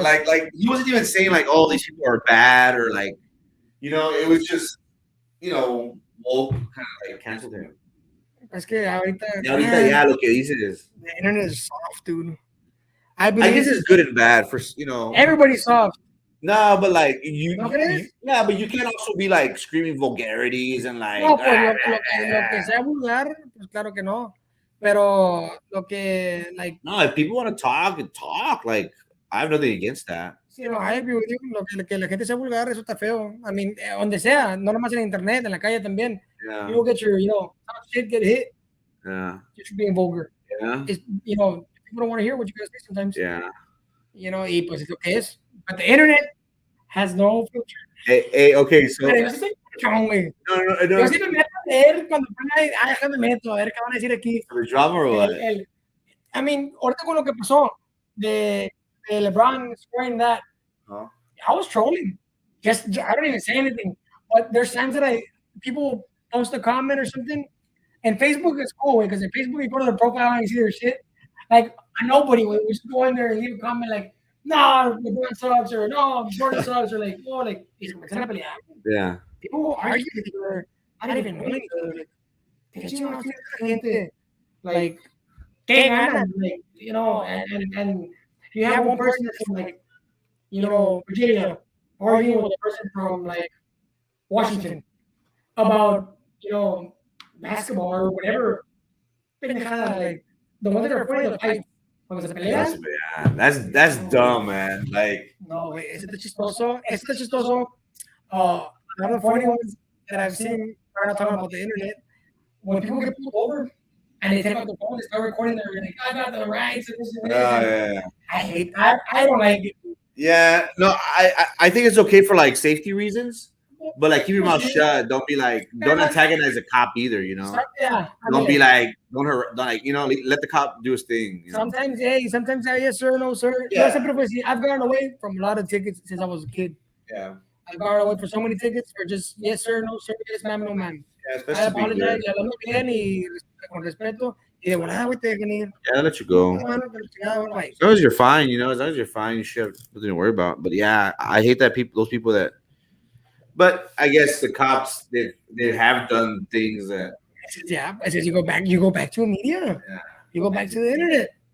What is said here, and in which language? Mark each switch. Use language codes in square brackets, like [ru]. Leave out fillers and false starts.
[en] like he wasn't even saying like, oh, these people are bad or like, it was just, woke kind of like canceled him. [es] Es que ahorita ya lo que dices [en] is the internet is soft, dude. I guess it's good and bad for everybody's soft. No, but like but you can't also be like screaming vulgarities and like. [es] No, pues lo que sea vulgar, pues claro que no. Pero lo que like. [en] No, if people want to talk. Like I have nothing against that. [es] Sí, no, [en] I agree with you. [es] Lo que la gente sea vulgar, eso está feo. [en] I mean, [es] donde sea, no nomás en internet, en la calle también. [en] Yeah. You will get your, shit get hit. Yeah. Just for being vulgar. Yeah. it's, you know, people don't want to hear what you guys say sometimes. Yeah. You know, [es] y pues es lo que es. [en] But the internet has no filter. Hey, okay, so [es] Pero yo sí soy chon, güey. [en] no. [es] Yo sí me meto a leer cuando ponen, déjame meto, a ver qué van a decir aquí. [en] The drama or what? I mean, [es] ahorita con lo que pasó de LeBron [en] scoring that, Huh? I was trolling. Just I don't even say anything. But there's times that people post a comment or something, and Facebook is cool because in Facebook you go to the profile and you see their shit. Like nobody would just go in there and leave a comment like, "No, LeBron sucks," or "No, Jordan sucks," or like, "Oh, like." Yeah. People will argue with each other. I don't even know each other. [es] Like, ¿qué chingados tiene esta gente? Like, ¿qué ganan? [en] Like, you know, and you have one person that's from like, you know, Virginia, arguing with a person from like Washington about, you know, basketball or whatever. Pendejada, like the ones that are funny, the fight. [es] Cuando se pelean. [en] That's dumb, man. Like, [es] No, güey, ese está chistoso. Ese está chistoso. [en] One of the funny ones that I've seen, we're not talking about the internet, when people get pulled over and they take out the phone and start recording, they're like, I got the rights and this and this. yeah. I don't like it. Yeah, no, I think it's okay for like safety reasons, but like keep your mouth shut. Don't be like, don't antagonize a cop either. You know, Yeah. don't be like, don't like, you know, let the cop do his thing. You know? Sometimes, yes, sir, no, sir. Yeah. I've gone away from a lot of tickets since I was a kid. Yeah. I've gone away for so many tickets for just yes, sir, no, sir, yes, ma'am, no, ma'am. Yeah, I especially [es] apologize, y hablando bien y con respeto. Y de volada, güey, te dejan ir. [en] Yeah, I'll let you go. [es] No, no, pero chingada, güey. [en] As long as you're fine, you know, as long as you're fine, you should have nothing to worry about. But yeah, I hate that those people that. But I guess the cops they have done things that. Yeah, I said you go back to media. Yeah. You go back to the internet.